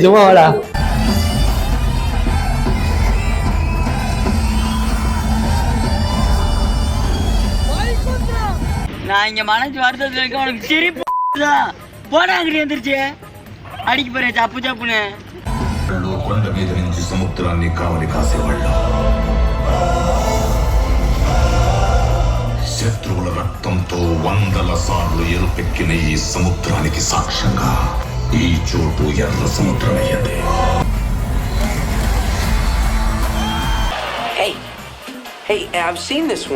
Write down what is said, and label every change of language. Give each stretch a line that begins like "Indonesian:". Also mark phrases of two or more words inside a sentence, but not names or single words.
Tamil: சும்மா வாடா. நான் இங்க மனசு வருத்தத்துல இருக்க, உனக்கு சிரிப்பு போடா அங்கிட்டு வந்துருச்சு அடிக்க போறேன் சப்பு சப்புன்னு.
Telugu: కొండ మీద నుంచి సముద్రాన్ని కావలి కాసేవాళ్ళం. శత్రువుల రక్తంతో 100 సార్లు ఎరుపెక్కిన ఈ సముద్రానికి సాక్ష్యంగా ఈ చోటు ఎర్ర సముద్రమయ్యింది.
English: Hey, I've seen this one.